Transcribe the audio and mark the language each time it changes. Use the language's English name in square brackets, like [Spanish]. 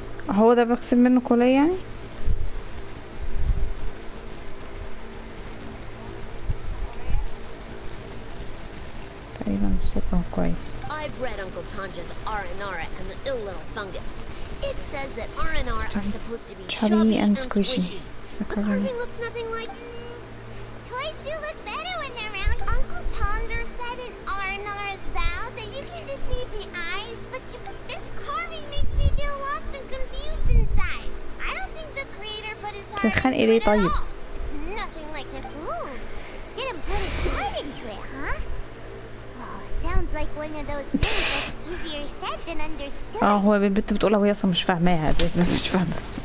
[Arabic] هو ده بغسل منه كولاي يعني؟ تقريبا الصوت كويس. [English] I've read Uncle Tanja's Aranara and the ill little fungus. It says that Aranara are supposed to be chubby and squishy. The carving looks nothing like... Toys do look better when they're round. Uncle Tonder said in Aranara's vow that you can deceive the eyes, but this carving makes me feel lost and confused inside. I don't think the creator put his heart into it at all. It's nothing like it. Ooh, didn't put his heart into it, huh? Oh, sounds like one of those things that's easier said than understood. [Arabic] هو البنت بتقولها وهي اصلا مش فاهماها اساسا، مش فاهمه.